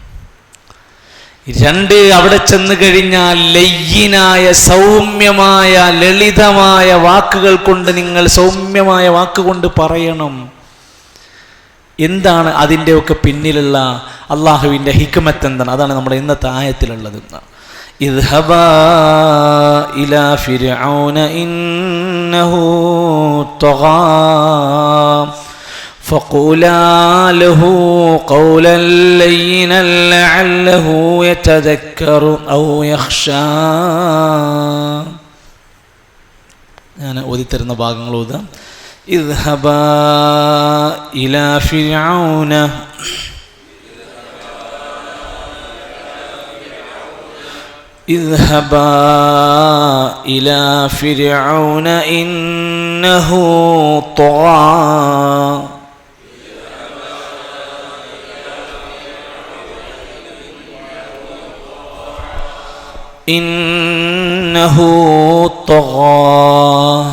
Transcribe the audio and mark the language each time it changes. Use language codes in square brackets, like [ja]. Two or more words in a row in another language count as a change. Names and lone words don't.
[ml] 2, അവിടെ ചെന്ന് കഴിഞ്ഞാൽ ലയ്യിനായ, സൗമ്യമായ, ലളിതമായ വാക്കുകൾ കൊണ്ട്, നിങ്ങൾ സൗമ്യമായ വാക്കുകൊണ്ട് പറയണം. എന്താണ് അതിൻ്റെയൊക്കെ പിന്നിലുള്ള അള്ളാഹുവിൻ്റെ ഹിക്മത്ത് എന്താണ്? അതാണ് നമ്മുടെ ഇന്നത്തെ ആയത്തിലുള്ളത്. [ar] اذهبا إلى فرعون إنه طغى فقولا له قولا لينا لعله يتذكر أو يخشى. [ml] ഞാൻ ഓതിത്തരുന്ന ഭാഗങ്ങൾ ഓതാം. [ar] اذهبا إلى فرعون اذهبا إلى فرعون إنه طغى إنه طغى